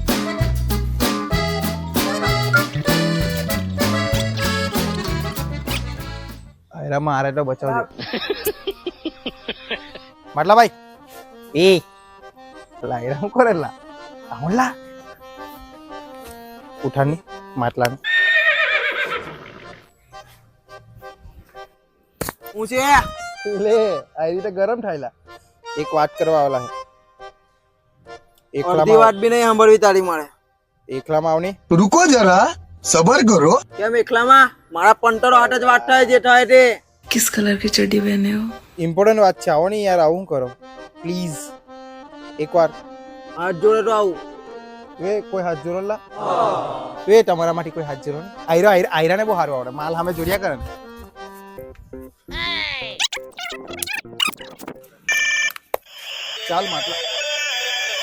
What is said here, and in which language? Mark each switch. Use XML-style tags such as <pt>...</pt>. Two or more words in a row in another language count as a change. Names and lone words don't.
<gu>અરે મારે તો બચાવજો માટલા ભાઈ એ લાયરા હું કરેલા આવલા ઉઠાની માટલાની હું છે લે આ રીતે ગરમ થાયલા એક વાત કરવા આવેલા હે અડધી વાત બી નહીં સાંભળવી તારી મળે. એકલામાં આવની</gu> <hi>रुको जरा सबर करो</hi> <gu>કેમ એકલામાં મારા પંટરો હાથ જ વાત થાય જે થાય તે.</gu> <hi>किस कलर की चड्डी पहने हो?</hi> <gu>ઇમ્પોર્ટન્ટ વાત છે આવો ને યાર આવું કરો પ્લીઝ એકવાર હાથ જોડે તો આવું એ કોઈ હાથ જોડો લા એ તમારા માટે કોઈ હાથ જોડો ને આયરાને બહુ સારું આવડે માલ સામે જોડ્યા કરે ને ચાલ માટલા</gu>